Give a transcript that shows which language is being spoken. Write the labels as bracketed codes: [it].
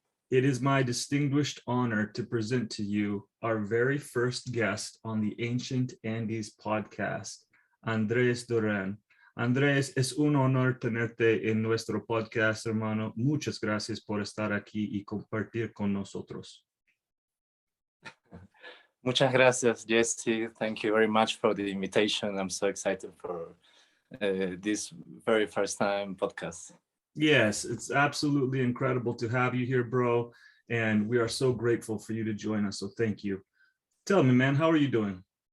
[en] It is my distinguished honor to present to you our very first guest on the Ancient Andes podcast, Andrés Durand. [es] Andrés, es un honor tenerte en nuestro podcast, hermano. Muchas gracias por estar aquí y compartir con nosotros. Muchas gracias, Jesse. [en] Thank you very much for the invitation. I'm so excited for this very first time podcast. Yes, it's absolutely incredible to have you here, bro. And we are so grateful for you to join us. So thank you. Tell me, man, how are you doing?